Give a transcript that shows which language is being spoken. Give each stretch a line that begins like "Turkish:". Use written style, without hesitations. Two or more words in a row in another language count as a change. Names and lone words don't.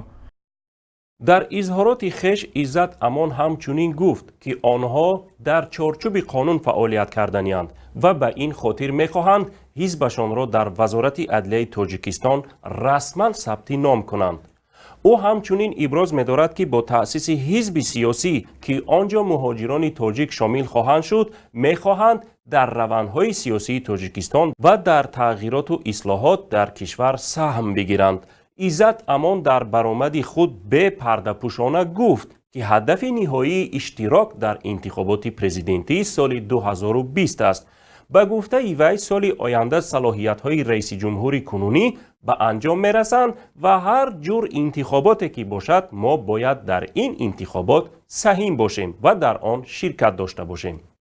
Tajik: дар изҳороти хеш Иззат Амон ҳамчунин гуфт, ки онҳо дар чорчӯби қонун фаъолият карданиянд ва ба ин хотир мехоҳанд ҳизбашонро дар Вазорати Адлияи Тоҷикистон расман сабти ном кунанд. ӯ ҳамчунин иброз медорад, ки бо таъсиси ҳизби сиёсӣ, ки он ҷо муҳоҷирони тоҷик шомил хоҳанд шуд, мехоҳанд дар равандҳои сиёсии Тоҷикистон ва дар тағйироту ислоҳот дар кишвар саҳм бигиранд.
Persian: ایزد امان در برآمد خود به پرده‌پوشانه گفت که هدف نهایی اشتراک در انتخابات پرزیدنتی سال 2020 است. به گفته وی سال آینده صلاحیت‌های رئیس جمهور کنونی به انجام می‌رسند و هر جور انتخاباتی که باشد ما باید در این انتخابات سهیم باشیم و در آن شرکت داشته باشیم.